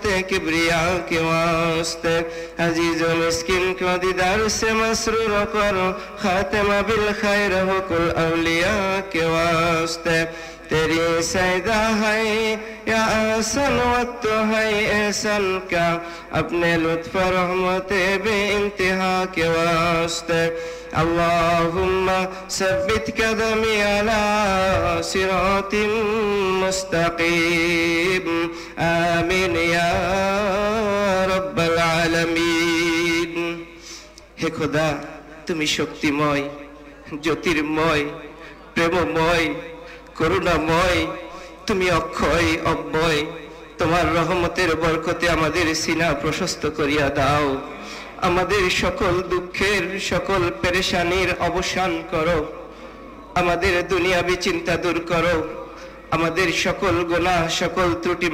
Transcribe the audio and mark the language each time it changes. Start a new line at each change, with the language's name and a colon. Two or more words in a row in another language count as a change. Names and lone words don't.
Urdu: کبریاء کے واسطے عزیز و مسکین کو دیدار سے مسرور کرو خاتمہ بالخیر ہو کل اولیاء کے واسطے تیری سیدہ ہے یا احسن وقت ہے احسن کا اپنے لطف رحمت بے انتہا کے واسطے
Arabic: اللہم ثبت قدمی علی صراط مستقیم آمین یا رب العالمین
Bangla: হে খোদা তুমি শক্তিময় জ্যোতির্ময় প্রেমময় করুণাময় তুমি অক্ষয় অব্যয় তোমার রহমতের বরকতে আমাদের সিনা প্রশস্ত করিয়া দাও আমাদের সকল দুঃখের সকল পেরেশানির অবসান করো আমাদের দুনিয়াবি চিন্তা দূর করো আমাদের সকল গুনাহ সকল ত্রুটি